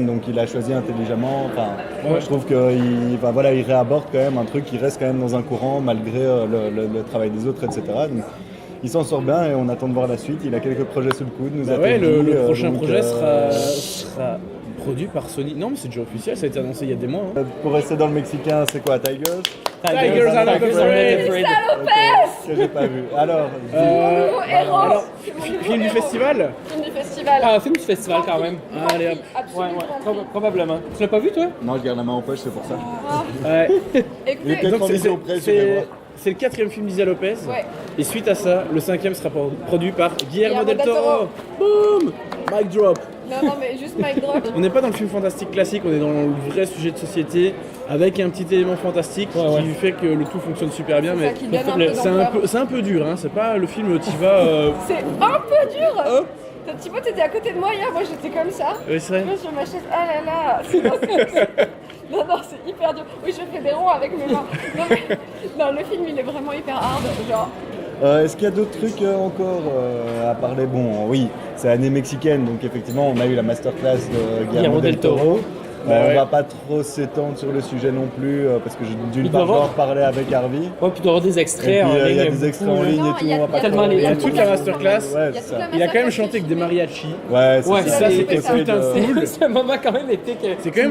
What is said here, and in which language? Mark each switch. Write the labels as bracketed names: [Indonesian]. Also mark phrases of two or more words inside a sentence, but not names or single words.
[French] Donc il a choisi intelligemment. Enfin, je trouve qu'il réaborde quand même un truc qui reste quand même dans un courant malgré le travail des autres, etc. Donc, il s'en sort bien et on attend de voir la suite. Il a quelques projets sous le coude. Nous a Ouais, tout le dit, prochain donc, projet sera produit par Sony. Non, mais c'est déjà officiel, ça a été annoncé il y a des mois. hein. Pour rester dans le mexicain, c'est quoi, Tigers? [English] Tigers are not afraid. [French] Ok, que j'ai pas vu. Alors, Nouveau héros. Alors, C'est mon film nouveau du héros. festival. Film du festival. Ah, un film du festival quand même. Allez, hop. Absolument. Probablement. Tu l'as pas vu, toi? non, je garde la main en poche, c'est pour ça. Ouais. Il est Écoutez, peut-être en vision près, je vais voir. C'est le 4e film d'Isa Lopez. ouais. Et suite à ça, le 5e sera produit par Guillermo del Guillermo del Toro. [English] Boom! Mic drop. [French] Non, mais juste [English] mic drop. [French] On n'est pas dans le film fantastique classique, on est dans le vrai sujet de société avec un petit élément fantastique Ouais. qui fait que le tout fonctionne super bien. C'est ça Mais qui donne un peu d'ampleur. c'est un peu dur, hein. C'est pas le film où tu vas. C'est un peu dur. Thibaut, t'étais à côté de moi hier, moi j'étais comme ça. Ouais, c'est vrai. Moi sur ma chaise, ah là là. Non, c'est hyper dur. Oui, je fais des ronds avec mes mains. Non, mais- non, le film il est vraiment hyper hard. Genre, Est-ce qu'il y a d'autres trucs encore à parler? Bon, oui, c'est l'année mexicaine, donc effectivement, on a eu la masterclass de Guillermo del Toro. On va pas trop s'étendre sur le sujet non plus, parce que d'une Il part, je doit dois en avoir- reparler avec Harvey. Ouais, puis il doit y avoir des Et extraits en puis, il y a ligne. des extraits en beaucoup, ligne Non, et tout, il y a- on va il y pas a tellement trop- les- Il y a toute toute la la masterclass. Ouais, Il y c'est a toute ça. la Il a quand même masterclass chanté avec des filmée. mariachis. Ouais, c'est Ouais, ça. ça, c'est c'était possible putain de- de cool. C'est un moment quand même épique. C'est quand même